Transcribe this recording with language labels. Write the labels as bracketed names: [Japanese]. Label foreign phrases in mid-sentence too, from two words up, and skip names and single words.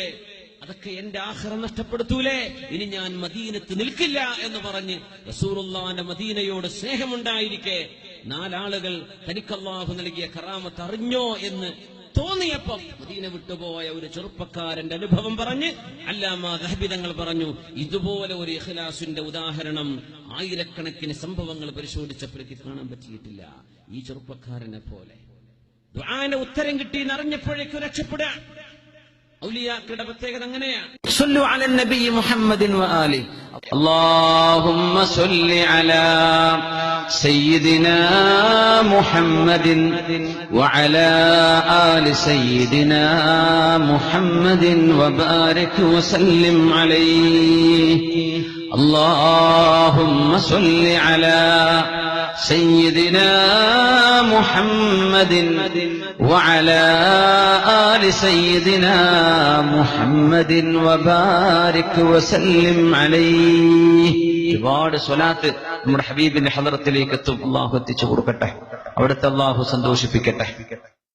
[Malayalam] അതൊക്കെ എന്റെ ആഖിറത്ത് നഷ്ടപ്പെടുത്തൂലേ? ഇനി ഞാൻ മദീനത്ത് നിൽക്കില്ല എന്ന് പറഞ്ഞ് റസൂലുള്ളാഹിന്റെ മദീനയോട് സ്നേഹമുണ്ടായിരിക്കെ 4 ആളുകൾ തനിക്ക് അല്ലാഹു നൽകിയ കറാമത്ത് അറിഞ്ഞോ എന്ന് തോന്നിയപ്പം മദീന വിട്ടുപോയ ഒരു ചെറുപ്പക്കാരന്റെ അനുഭവം പറഞ്ഞ് അല്ലാമാ ദഹബി തങ്ങൾ പറഞ്ഞു, ഇതുപോലെ ഒരു ഇഖ്ലാസിന്റെ ഉദാഹരണം ആയിരക്കണക്കിന് സംഭവങ്ങൾ പരിശോധിച്ചപ്പോഴേക്ക് കാണാൻ പറ്റിയിട്ടില്ല. ഈ ചെറുപ്പക്കാരനെ പോലെ ദുആന്റെ ഉത്തരം കിട്ടി എന്നറിഞ്ഞപ്പോഴേക്കും രക്ഷപ്പെടുക. ഔലിയാക്കളുടെ പ്രത്യേകത അങ്ങനെയാണ്. [Arabic] صلوا على النبي محمد وآل. اللهم صل على سيدنا محمد وعلى آل سيدنا محمد وبارك وسلم عليه اللهم صل على سيدنا محمد وعلى آل سيدنا محمد وبارك وسلم عليه [Malayalam] ഒരുപാട് സ്വലാത്ത് നമ്മുടെ ഹബീബിന്റെ ഹദറത്തിലേക്ക് എത്തും. അല്ലാഹു എത്തിച്ചു കൊടുക്കട്ടെ, അവിടുത്തെ അല്ലാഹു സന്തോഷിപ്പിക്കട്ടെ.